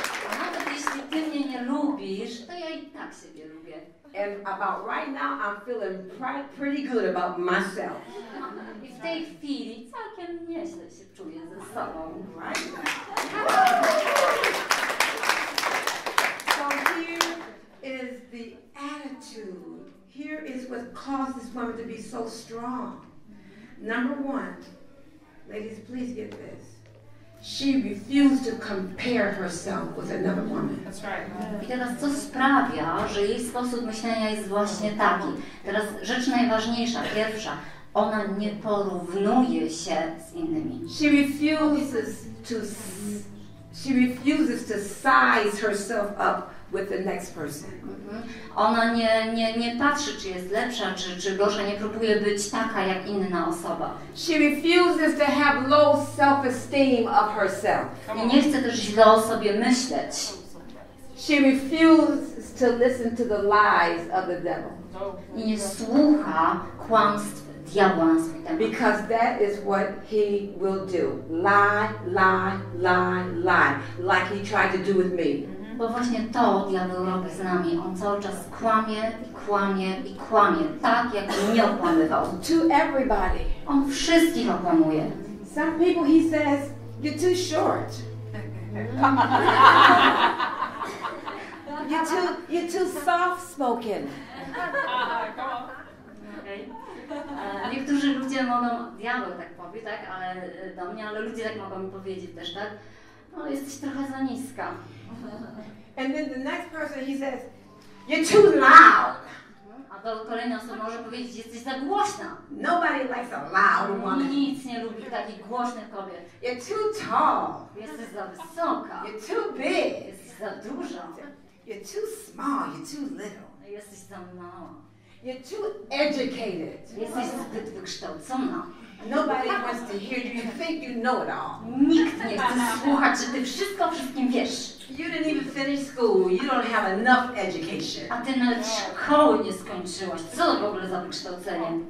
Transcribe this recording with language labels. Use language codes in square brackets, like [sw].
[pl] A nawet jeśli ty mnie nie lubisz, to ja i tak siebie lubię. [en] And about right now, I'm feeling pretty good about myself. [pl] I w tej chwili całkiem nieźle się czuję ze sobą. [en] Right? So here is the attitude. Here is what caused this woman to be so strong. Number one, ladies, please get this. She refused to compare herself with another woman. That's right. [pl] I teraz co sprawia, że jej sposób myślenia jest właśnie taki. Teraz rzecz najważniejsza, pierwsza, ona nie porównuje się z innymi. [en] She refuses to She refuses to size herself up with the next person. [pl] Ona nie patrzy, czy jest lepsza, czy gorsza, nie próbuje być taka jak inna osoba. [en] She refuses to have low self-esteem of herself. [pl] I nie chce też źle o sobie myśleć. [en] She refuses to listen to the lies of the devil. [pl] I nie słucha kłamstw diabła na swój temat. [en] Because that is what he will do. Lie, lie, lie, lie. Like he tried to do with me. [pl] Bo właśnie to diabeł robi z nami. On cały czas kłamie i kłamie i kłamie. Tak jak mnie okłamywał. [en] To everybody. [pl] On wszystkich okłamuje. [en] Some people he says, you're too short. You're too soft-spoken. Okay. [pl] Niektórzy ludzie mogą, diabeł tak powie, tak, ale do mnie, ale ludzie tak mogą mi powiedzieć też, tak? No, jesteś trochę za niska. [en] And then the next person he says, you're too loud. [pl] A to kolejna osoba może powiedzieć, jesteś za głośna. [en] Nobody likes a loud woman. [pl] Nic nie lubi takich głośnych kobiet. [en] You're too tall. [pl] Jesteś za wysoka. [en] You're too big. [pl] Jesteś za duża. [en] You're too small. You're too little. [pl] Jesteś za mała. [en] You're too educated. [pl] Jesteś zbyt wykształcona. [en] Nobody wants to hear you. You think you know it all. [pl] Nikt nie chce słuchać, że ty wszystko o wszystkim wiesz. [en] You didn't even finish school. You don't have enough education. [pl] A ty nawet szkoły nie skończyłaś. Co to w ogóle za wykształcenie?